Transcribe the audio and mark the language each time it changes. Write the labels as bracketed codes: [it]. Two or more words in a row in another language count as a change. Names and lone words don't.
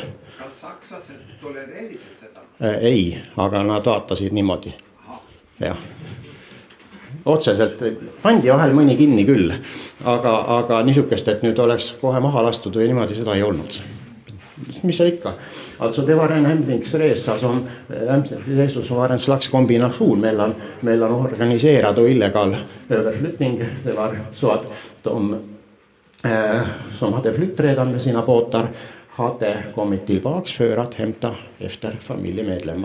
[et] Kas sakslased tolereerisid seda? Ei, aga nad vaatasid niimoodi. Jah. Otseselt pandi vahel mõni kinni küll, aga niisugust, et nüüd oleks kohe maha lastud või niimoodi, seda ei olnud. Mis see ikka? [sv] Alltså det var en hämtningsresa som Jesus var en slags kombination mellan organiserad och illegal överflyttning. Det var så att de som hade flytt redan med sina båtar hade kommit tillbaks för att hämta efter familjemedlemmar.